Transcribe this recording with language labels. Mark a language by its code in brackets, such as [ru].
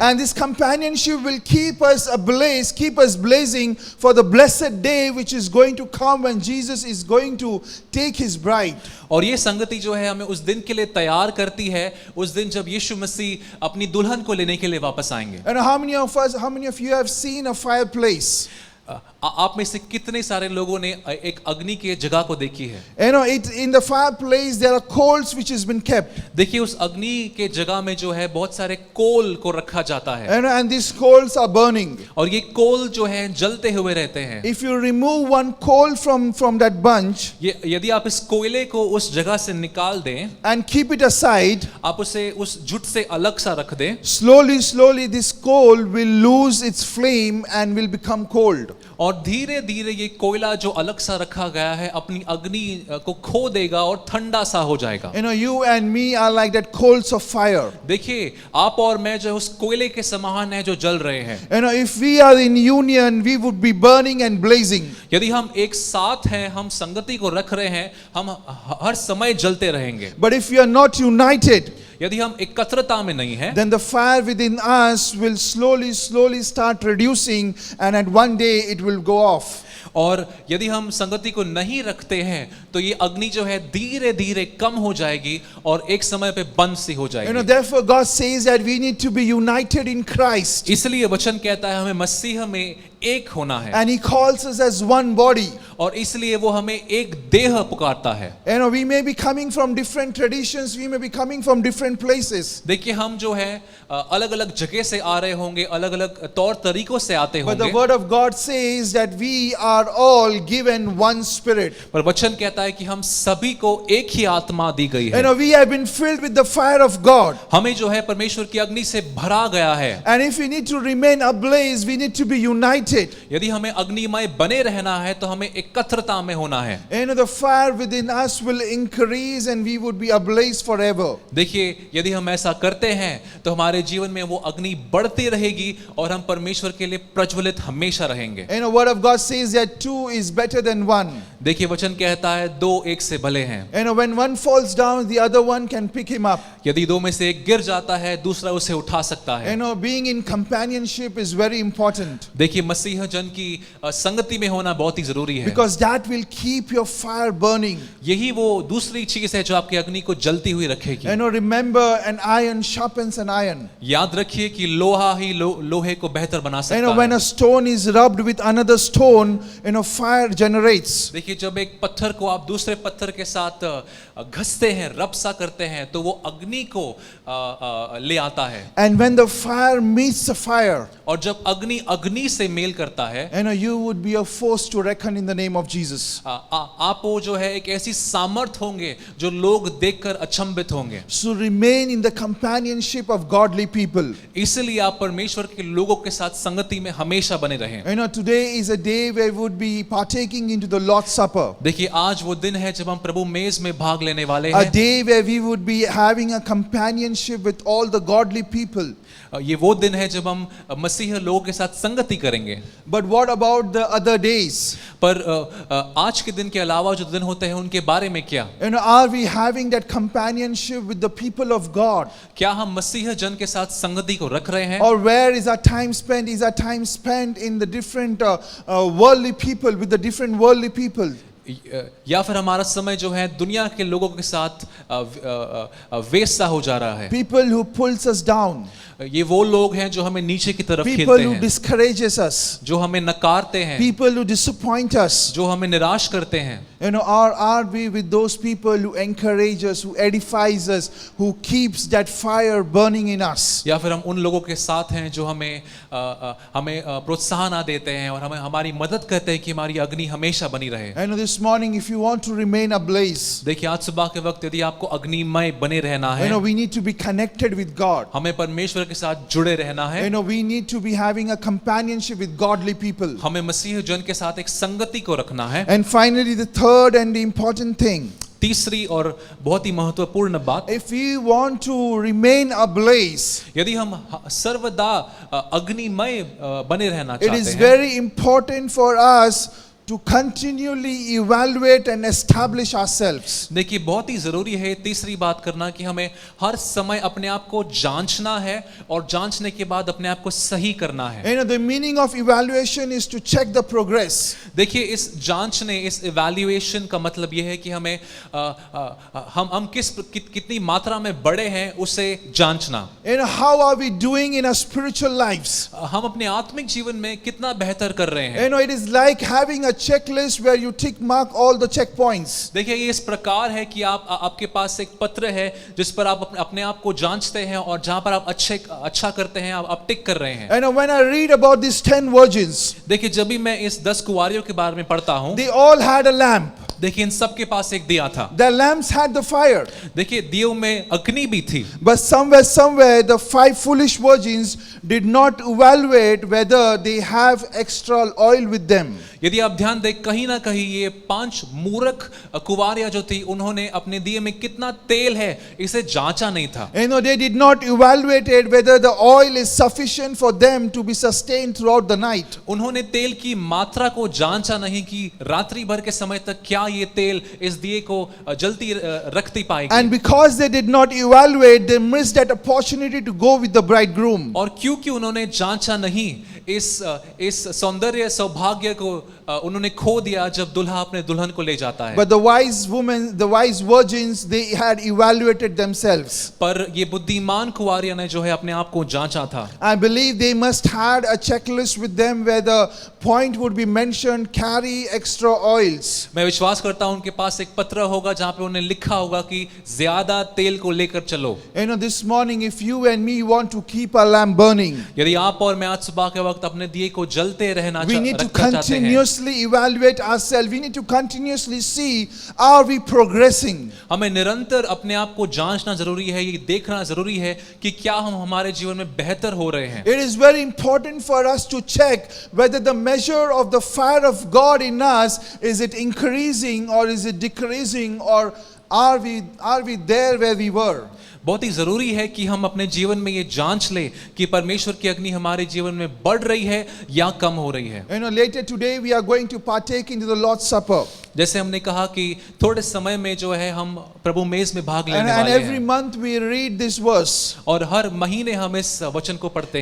[en] And this companionship will keep us ablaze, keep us blazing for the blessed day which is going to come when Jesus is going to take his bride. [hi] और ये संगति जो है हमें उस दिन के लिए तैयार करती है, उस दिन जब यीशु मसीह अपनी दुल्हन को लेने के लिए वापस आएंगे। [en] And how many of you have seen a fireplace? [hi] आप में से कितने सारे लोगों ने एक अग्नि की जगह को देखी है? [en] You know, in the fireplace there are coals which has been kept. [hi] देखिए उस अग्नि के जगह में जो है बहुत सारे कोल को रखा जाता है, [en] You know, and these coals are burning. [hi] और ये कोल जो है जलते हुए रहते हैं। [en] If you remove one coal from that bunch [hi] ये यदि आप इस कोयले को उस जगह से निकाल दें, [en] and keep it aside, [hi] आप उसे उस जुट से अलग सा रख दें, [en] slowly this coal will lose its flame and will become cold. [hi] और धीरे धीरे ये कोयला जो अलग सा रखा गया है अपनी अग्नि को खो देगा और ठंडा सा हो जाएगा। [en] You know, you and me are like that coals of fire. [hi] देखिए आप और मैं जो उस कोयले के समान है जो जल रहे हैं। [en] You know, if we are in union, we would be burning and blazing. [hi] यदि हम एक साथ हैं, हम संगति को रख रहे हैं, हम हर समय जलते रहेंगे। [en] But if we are not united, [hi] यदि हम एकत्रता में नहीं हैं, [en] then the fire within us will slowly start reducing, and at one day it will go off. [hi] और यदि हम संगति को नहीं रखते हैं तो ये अग्नि जो है धीरे धीरे कम हो जाएगी और एक समय पे बंद सी हो [en] You know, [hi] जाएगी। [en] therefore God says that we need to be united in Christ. [hi] इसलिए वचन कहता है हमें मसीह में एक होना है, [en] And he calls us as one body. [hi] और इसलिए वो हमें एक देह पुकारता है। [en] You know, we may be coming from different traditions, we may be coming from different places. [hi] देखिए हम जो है अलग अलग जगह से आ रहे होंगे, अलग अलग तौर तरीकों से आते [en] But the [hi] होंगे, [en] word of God says that we are are all given one spirit. [hi] पर वचन कहता है कि हम सभी को एक ही आत्मा दी गई है। [en] We have been filled with the fire of God. [hi] हमें जो है परमेश्वर की अग्नि से भरा गया है। [en] And if we need to remain ablaze, we need to be united. [hi] यदि हमें अग्निमय बने रहना है तो हमें एकत्रता में होना है। [en] The fire within us will increase and we would be ablaze forever. [hi] देखिए, यदि हम ऐसा करते हैं तो हमारे जीवन में वो अग्नि बढ़ती रहेगी और हम परमेश्वर के लिए प्रज्वलित हमेशा रहेंगे। [en] Word of God says that two is better than one. [hi] देखिए, वचन कहता है दो एक से भले हैं। [en] When one falls down, the other one can pick him up. [hi] यदि दो में से एक गिर जाता है, दूसरा उसे उठा सकता है। [en] Being in companionship is very important. [hi] देखिए, मसीह जन की संगति में होना बहुत ही जरूरी है। [en] Because that will keep your fire burning. [hi] यही वो दूसरी चीज है जो आपकी अग्नि को जलती हुई रखेगी। [en] Remember, an iron sharpens an iron. [hi] याद रखिए कि लोहा ही लोहे को बेहतर बना सकता है। [en] When a stone is rubbed with another stone, fire generates. [hi] देखिए, जब एक पत्थर को आप दूसरे पत्थर के साथ घसते हैं, रब सा करते हैं, तो वो अग्नि को ले आता है। [en] And when the fire meets the fire, [hi] और जब अग्नि अग्नि से मेल करता है, [en] you would be a force to reckon in the name of Jesus. [hi] आप वो जो है एक ऐसी सामर्थ होंगे जो लोग देखकर अचंभित होंगे। [en] So remain in the companionship of godly people. [hi] इसलिए आप परमेश्वर के लोगों के साथ संगति में हमेशा बने रहें। [en] Today is a day where we would be partaking into the Lord's Supper. [hi] देखिए, आज वो दिन है जब हम प्रभु मेज में भाग लेने वाले [en] A [hi] हैं। [en] day where we would be having a companionship with all the godly people. [hi] ये वो दिन है जब हम मसीह लोगों के साथ संगति करेंगे। [en] But what about the other days? [hi] पर आज के दिन के अलावा जो दिन होते हैं उनके बारे में क्या? [en] Are we having that companionship with the people of God? [hi] क्या हम मसीह जन के साथ संगति को रख रहे हैं? [en] Or where is our time spent? Is our time spent in the different worldly people, with the different worldly people? [hi] या फिर हमारा समय जो है दुनिया के लोगों के साथ वेस्ट सा हो जा रहा है। [en] People who pulls us down. [hi] ये वो लोग हैं जो हमें नीचे की तरफ [en] People [hi] खींचते [en] who [hi] हैं, [en] discourages us. [hi] जो हमें नकारते हैं, [en] People who disappoint us. [hi] जो हमें निराश करते हैं। [en] Are we with those people who encourage us, who edifies us, who keeps that fire burning in us? [hi] या फिर हम उन लोगों के साथ हैं जो हमें प्रोत्साहन देते हैं और हमें हमारी मदद करते हैं कि हमारी अग्नि हमेशा बनी रहे। [en] This morning, if you want to remain ablaze, [hi] देखिए, आज सुबह के वक्त यदि आपको अग्निमय बने रहना है, [en] we need to be connected with God. [hi] हमें परमेश्वर के साथ जुड़े रहना है। [en] We need to be having a companionship with godly people. [hi] हमें मसीह जन के साथ एक संगति को रखना है। [en] And finally, the third and the important thing, [hi] तीसरी और बहुत ही महत्वपूर्ण बात, [en] if we want to remain ablaze, [hi] यदि हम सर्वदा अग्निमय बने रहना [en] it [hi] चाहते [en] is [hi] हैं, [en] very important for us to continually evaluate and establish ourselves. [hi] देखिए, बहुत ही जरूरी है तीसरी बात करना कि हमें हर समय अपने आप को जांचना है और जांचने के बाद अपने आप को सही करना है। [en] The meaning of evaluation is to check the progress. [hi] देखिए, इस जांचने, इस इवैल्यूएशन का मतलब यह है कि हमें हम कितनी मात्रा में बड़े हैं उसे जांचना। [en] How are we doing in our spiritual lives? [hi] हम अपने आत्मिक जीवन में कितना बेहतर कर रहे हैं। [en] It is like having a checklist where you tick mark all the checkpoints. [hi] देखिए, ये इस प्रकार है कि आपके पास एक पत्र है जिस पर आप अपने आप को जांचते हैं और जहां पर आप अच्छा करते हैं आप टिक कर रहे हैं। [en] And when I read about these 10 virgins, [hi] देखिए, जब भी मैं इस 10 कुंवारियों के बारे में पढ़ता हूं, [en] they all had a lamp. [hi] देखिए, इन सब के पास एक दिया था। [en] The lamps had the fire. [hi] देखिए, दियों में अग्नि भी थी। [en] But somewhere the 5 foolish virgins did not evaluate whether they have extra oil with them. [hi] यदि आप ध्यान दें, कहीं ना कहीं ये 5 मूर्ख कुंवारियां जो थी, उन्होंने अपने दिए में कितना तेल है इसे जांचा नहीं था। [en] They did not evaluate whether the oil is sufficient for them to be sustained throughout the night. [hi] उन्होंने तेल की मात्रा को जांचा नहीं कि रात्रि भर के समय तक क्या ये तेल इस दिए को जलती रखती पाएगी। [en] And because they did not evaluate, they missed that opportunity to go with the bridegroom. [hi] और क्योंकि उन्होंने जांचा नहीं, इस सौंदर्य सौभाग्य को उन्होंने खो दिया जब दुल्हा अपने दुल्हन को ले जाता है। [en] But the wise virgins, they had evaluated themselves. [hi] पर ये बुद्धिमान कुंवारियां ने जो है अपने आप को जांचा था। [en] I believe they must had a checklist with them where the point would be mentioned, carry extra oils. [hi] मैं विश्वास करता हूं उनके पास एक पत्र होगा जहां पे उन्हें लिखा होगा कि ज्यादा तेल को लेकर चलो। [en] This morning, if you and me want to keep our lamp burning, [hi] यदि आप और मैं आज सुबह के वक्त वक्त अपने दिए को जलते रहना [en] We need to [hi] रखना चाहते हैं। [en] continuously evaluate ourselves. We need to continuously see, are we progressing? [hi] हमें निरंतर अपने आप को जांचना जरूरी है, ये देखना जरूरी है कि क्या हम हमारे जीवन में बेहतर हो रहे हैं। [en] It is very important for us to check whether the measure of the fire of God in us, is it increasing or is it decreasing, or are we there where we were? [hi] बहुत ही जरूरी है कि हम अपने जीवन में ये जांच लें कि परमेश्वर की अग्नि हमारे जीवन में बढ़ रही है या कम हो रही है। [en] You know, later today we are going to partake into the Lord's Supper. [hi] जैसे हमने कहा कि थोड़े समय में जो है हम प्रभु मेज में भाग लेने [en] And [hi] वाले [en] every [hi] हैं [en] month we read this verse. [hi] और हर महीने हम इस वचन को पढ़ते